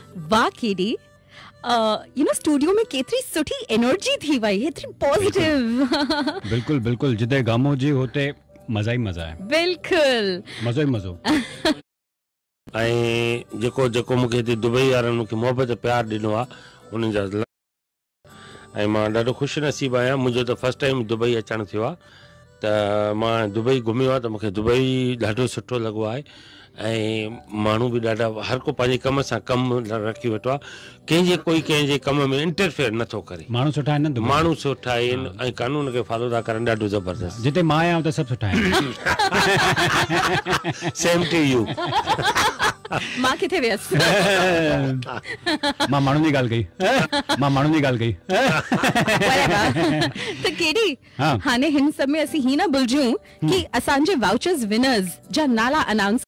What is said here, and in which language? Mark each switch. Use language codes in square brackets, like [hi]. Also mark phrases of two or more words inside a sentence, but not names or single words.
[sd] वाह केडी, [en] you know [sd] स्टूडियो में केतरी सुठी एनर्जी थी वई, एतरी पॉजिटिव। बिल्कुल बिल्कुल, जिते गामो जी होते मजा ही मजा है। बिल्कुल मजो ही मजो। ऐं जेको जेको मूंखे हिते दुबई वारनि मूंखे मोहबत प्यार ॾिनो आहे उन्हनि जा ऐं मां ॾाढो ख़ुशि नसीबु आहियां। मुंहिंजो त [en] first time [sd] दुबई अचणु थियो आहे, त मां दुबई घुमियो आहे, त मूंखे दुबई ॾाढो सुठो लॻो आहे। ऐं माण्हू बि ॾाढा, हर को पंहिंजे कम सां कमु रखी वेठो आहे, कंहिंजे कम में इंटरफेयर नथो करे। माण्हू सुठा आहिनि न दुबई, माण्हू सुठा आहिनि ऐं कानून खे फॉलो था करनि, ॾाढो ज़बरदस्त। जिते मां आहियां उते सभु सुठा आहिनि। [en] Same to you. [sd] मां किथे वियसि? मां माण्हुनि जी ॻाल्हि कई। त केडी हाँ। हाणे हिन सब में असीं ही न भुलिजूं कि असांजे वाउचर्स विनर्स जा नाला अनाउंस